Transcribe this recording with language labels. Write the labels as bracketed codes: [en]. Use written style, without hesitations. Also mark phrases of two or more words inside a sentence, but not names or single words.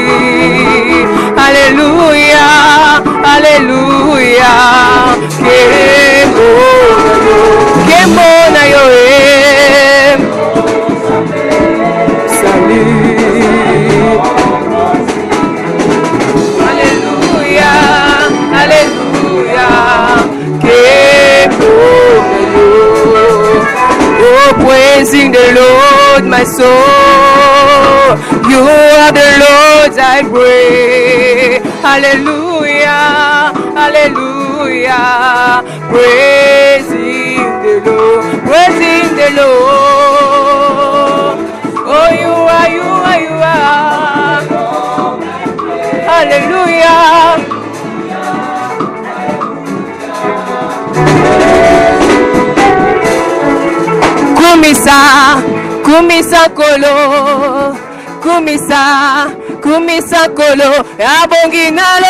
[ln] Alléluia, alléluia, kembo na yo, salut. Alléluia, alléluia, kembo na yo. [en] Oh, praising the Lord, my soul. You are the Lord, I pray. Hallelujah, hallelujah. Praising the Lord, praising the Lord. Oh, you are, you are, you are. Hallelujah. [ln] Kumisa, kumisa kolo, kumisa, kumisa kolo, abongi nalo